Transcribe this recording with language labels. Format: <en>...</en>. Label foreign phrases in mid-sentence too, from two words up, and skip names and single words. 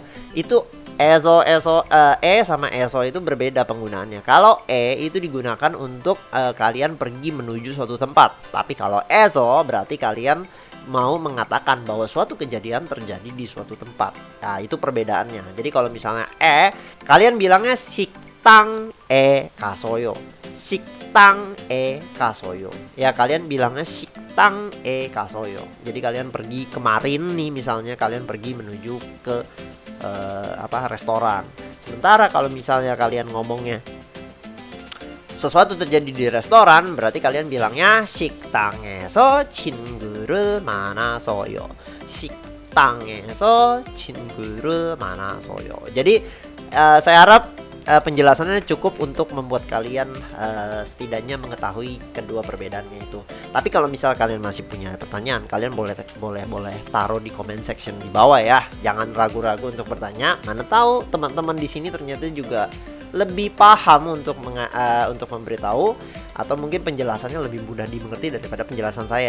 <id>Itu eso sama eso itu berbeda penggunaannya. Kalau itu digunakan untuk kalian pergi menuju suatu tempat. Tapi kalau eso berarti kalian mau mengatakan bahwa suatu kejadian terjadi di suatu tempat. Nah, itu perbedaannya. Jadi kalau misalnya kalian bilangnya</id> <ko>식당 가서요. 식당 가서요.</ko> <id>Ya, kalian bilangnya</id> <ko>식당 가서요.</ko> <id>Jadi kalian pergi kemarin nih, misalnya kalian pergi menuju ke restoran. Sementara kalau misalnya kalian ngomongnya sesuatu terjadi di restoran, berarti kalian bilangnya</id> <ko>식당에서 친구를 만나서요. 식당에서 친구를 만나서요.</ko> <id>Jadi saya harap penjelasannya cukup untuk membuat kalian setidaknya mengetahui kedua perbedaannya itu. Tapi kalau misal kalian masih punya pertanyaan, kalian boleh taruh di</id> <en>comment section</en> <id>di bawah ya. Jangan ragu-ragu untuk bertanya. Mana tahu teman-teman di sini ternyata juga lebih paham untuk memberitahu, atau mungkin penjelasannya lebih mudah dimengerti daripada penjelasan saya.</id>